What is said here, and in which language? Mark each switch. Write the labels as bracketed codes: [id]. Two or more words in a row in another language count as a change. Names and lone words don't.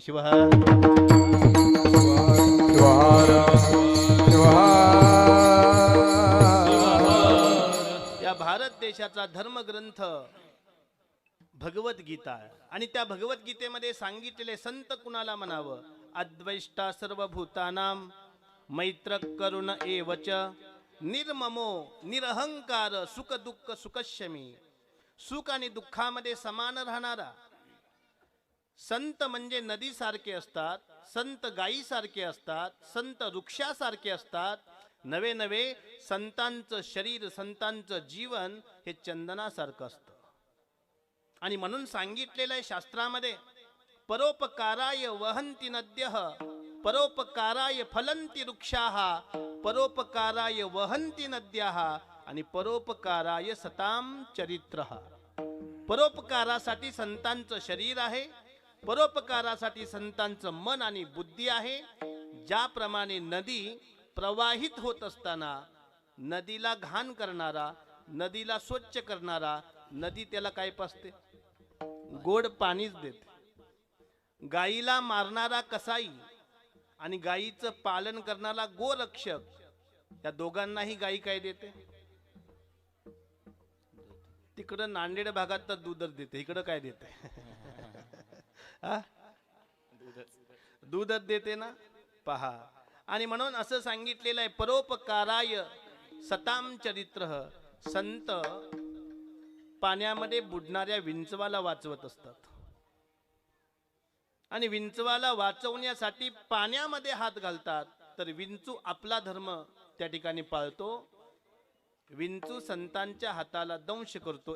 [mr] शिवहर या भारत देशाचा धर्मग्रंथ भगवद्गीता आहे. आणि त्या भगवद्गीतेमध्ये सांगितलेले संत कुणाला म्हणावं? [sa] अद्वैष्टा सर्वभूतानां मैत्र करुण एवच निर्ममो निरहंकार सुख दुःख सुखशमी. [mr] सुख आणि दुःखामध्ये समान राहणारा. संत म्हणजे नदीसारखे असतात, संत गायीसारखे असतात, संत वृक्षासारखे असतात. नवे नवे संतांचं शरीर, संतांचं जीवन हे चंदनासारखं असतं. आणि म्हणून सांगितलेलं आहे शास्त्रामध्ये, [sa] परोपकाराय वहन्ति नद्यः परोपकाराय फलन्ति वृक्षाः परोपकाराय वहन्ति नद्याः आणि परोपकाराय सताम चरित्रः. [mr] परोपकारासाठी संतांचं शरीर आहे, परोपकारासाठी संतांचं मन आणि बुद्धी आहे. ज्याप्रमाणे नदी प्रवाहित होत असताना नदीला घाण करणारा, नदीला स्वच्छ करणारा, नदी त्याला काय पाजते? गोड पाणीच देते. गाईला मारणारा कसाई आणि गाईचं पालन करणारा गोरक्षक, या दोघांनाही गाई काय देते? तिकडं नांदेड भागात तर दूधच देते, इकडं काय देते? दूधच देते ना, पहा. आणि म्हणून असं सांगितलेलं आहे, [sa] परोपकाराय सताम चरित्र. [mr] संत पाण्यामध्ये बुडणाऱ्या विंचवाला वाचवत असतात. आणि विंचवाला वाचवण्यासाठी पाण्यामध्ये हात घालतात, तर विंचू आपला धर्म त्या ठिकाणी पाळतो. विंचू संतांच्या हाताला दंश करतो.